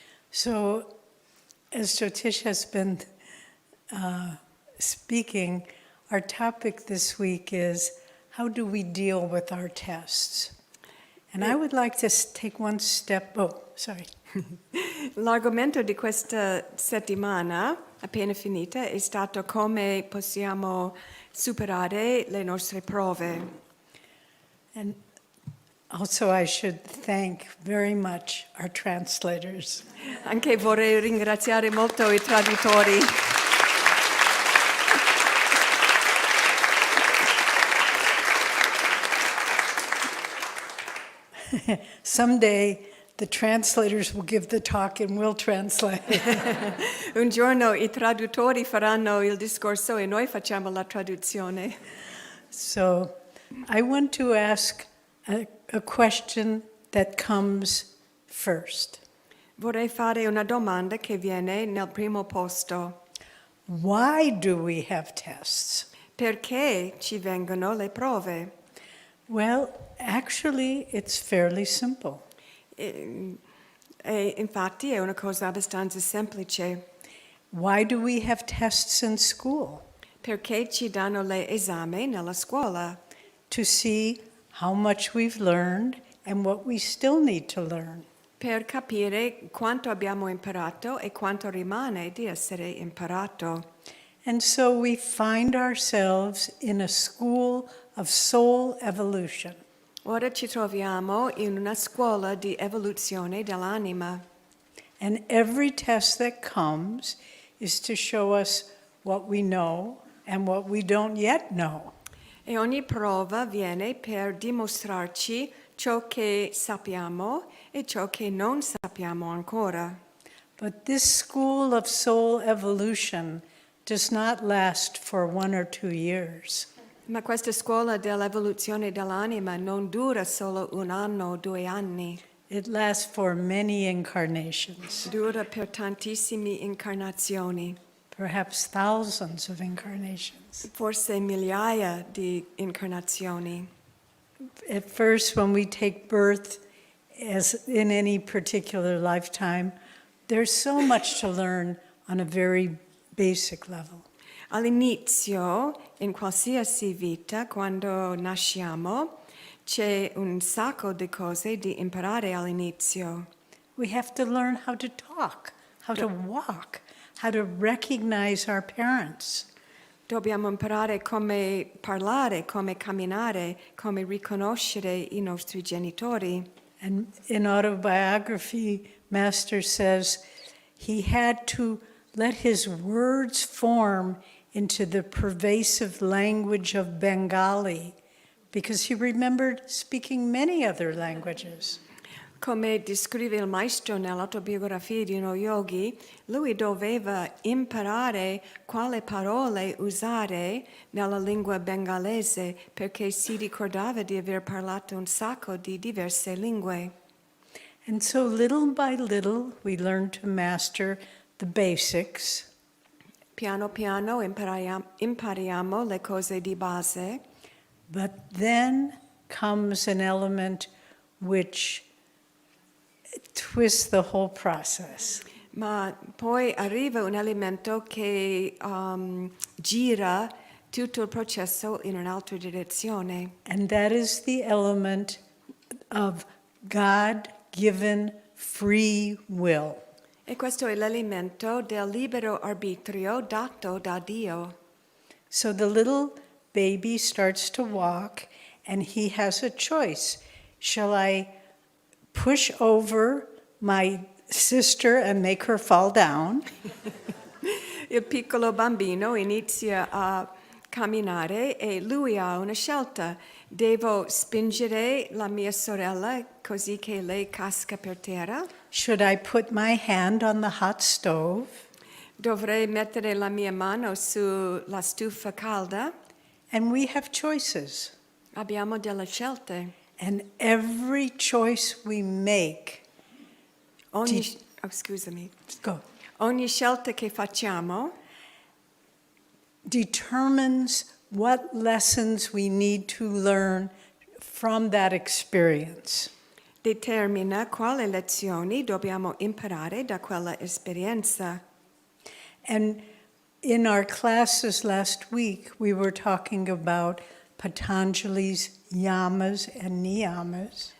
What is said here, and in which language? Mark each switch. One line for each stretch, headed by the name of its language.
English: So, as Jyotish has been speaking, our topic this week is how do we deal with our tests? And I would like to take one step,
Italian: L'argomento di questa settimana, appena finita, è stato come possiamo superare le nostre prove.
English: And also I should thank very much our translators.
Italian: Anche vorrei ringraziare molto i traduttori.
English: Someday the translators will give the talk and we'll translate.
Italian: Un giorno i traduttori faranno il discorso e noi facciamo la traduzione.
English: So I want to ask a question that comes first.
Italian: Vorrei fare una domanda che viene nel primo posto.
English: Why do we have tests?
Italian: Perché ci vengono le prove?
English: Well, actually, it's fairly simple.
Italian: E infatti è una cosa abbastanza semplice.
English: Why do we have tests in school?
Italian: Perché ci danno le esami nella scuola?
English: To see how much we've learned and what we still need to learn.
Italian: Per capire quanto abbiamo imparato e quanto rimane di essere imparato.
English: And so we find ourselves in a school of soul evolution.
Italian: Ora ci troviamo in una scuola di evoluzione dell'anima.
English: And every test that comes is to show us what we know and what we don't yet know.
Italian: E ogni prova viene per dimostrarci ciò che sappiamo e ciò che non sappiamo ancora.
English: But this school of soul evolution does not last for 1 or 2 years.
Italian: Ma questa scuola dell'evoluzione dell'anima non dura solo 1 anno o 2 anni.
English: It lasts for many incarnations,
Italian: Dura per tantissime incarnazioni,
English: perhaps thousands of incarnations.
Italian: forse migliaia di incarnazioni.
English: At first, when we take birth, as in any particular lifetime, there's so much to learn on a very basic level.
Italian: All'inizio, in qualsiasi vita, quando nasciamo, c'è un sacco di cose da imparare all'inizio.
English: We have to learn how to talk, how to walk, how to recognize our parents.
Italian: Dobbiamo imparare come parlare, come camminare, come riconoscere i nostri genitori.
English: And in autobiography, Master says he had to let his words form into the pervasive language of Bengali because he remembered speaking many other languages.
Italian: Come descrive il maestro nell'autobiografia di uno yogi, lui doveva imparare quale parole usare nella lingua bengalese perché si ricordava di aver parlato un sacco di diverse lingue.
English: And so little by little, we learn to master the basics,
Italian: Piano piano impariamo le cose di base,
English: but then comes an element which twists the whole process.
Italian: ma poi arriva un elemento che gira tutto il processo in un'altra direzione.
English: And that is the element of God-given free will.
Italian: E questo è l'elemento del libero arbitrio dato da Dio.
English: So the little baby starts to walk and he has a choice. Shall I push over my sister and make her fall down?
Italian: Il piccolo bambino inizia a camminare e lui ha una scelta. Devo spingere la mia sorella così che lei casca per terra?
English: Should I put my hand on the hot stove?
Italian: Dovrei mettere la mia mano sulla stufa calda?
English: And we have choices.
Italian: Abbiamo delle scelte.
English: And every choice we make,
Italian: Scusami.
English: go,
Italian: Ogni scelta che facciamo
English: determines what lessons we need to learn from that experience.
Italian: determina quali lezioni dobbiamo imparare da quella esperienza.
English: And in our classes last week, we were talking about Patanjali's yamas and niyamas.